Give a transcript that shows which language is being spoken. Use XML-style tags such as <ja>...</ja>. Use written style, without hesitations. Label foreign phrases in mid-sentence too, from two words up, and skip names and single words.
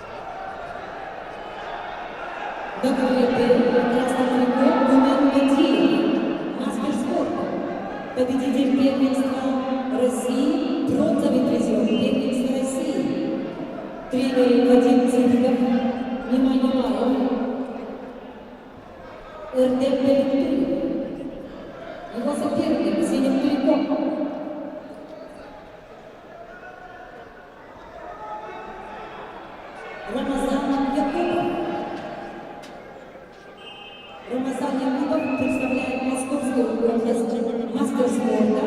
<ru>На ковре Т в красном трико Тумин Бодия, Победитель первенства России, бронзовый призер первенства России. Тренер Вадим Цидиков, внимание, РТП Виктория. Его соперник синим триком. Рамазан Якубов. Рамазан Якубов представляет Московскую область мастер спорта.</ru>